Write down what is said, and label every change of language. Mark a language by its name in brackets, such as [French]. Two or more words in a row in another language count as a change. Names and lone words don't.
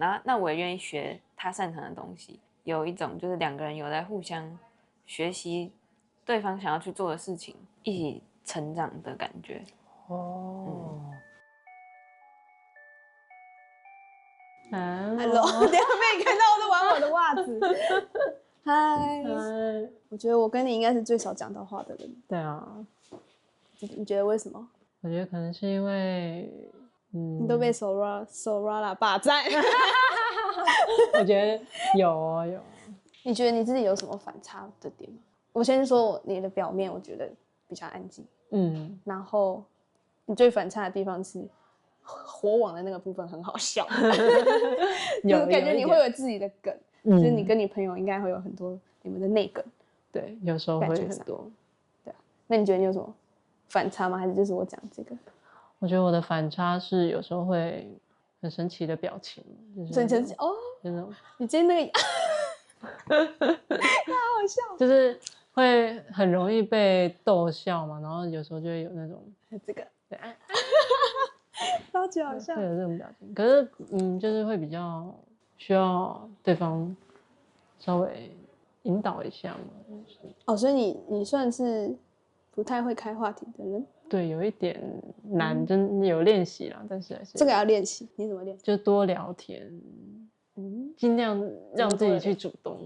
[Chinese] 那我也願意學他擅長的東西。有一種就是2個人有在互相學習對方想要去做的事情，一起成長的感覺。 Hello， 等一下被你看到我在玩我的襪子。嗨，我覺得我跟你應該是最少講到話的人。對啊，你覺得為什麼？我覺得可能是因為，你都被 Soraya 霸占。我覺得有。你覺得你自己有什麼反差的點嗎？我先說你的表面，我覺得比較安靜。然後你最反差的地方是火網的那個部分很好笑，有感覺你會有自己的梗，就是你跟你朋友應該會有很多你們的內梗。對，有時候會很多。对啊，那你覺得你有什麼反差嗎？還是就是我講這個？我觉得我的反差是有时候会很神奇的表情，就是很神奇哦，就那种你今天那个，太好笑，就是会很容易被逗笑嘛，然后有时候就会有那种这个对，超级好笑，会有这種表情。可是就是會比較需要對方稍微引導一下嘛。哦，所以你算是不太會開話題的人。對，有一點難，真有練習啦，但是還是這個要練習。你怎麼練？就多聊天，盡量讓自己去主動。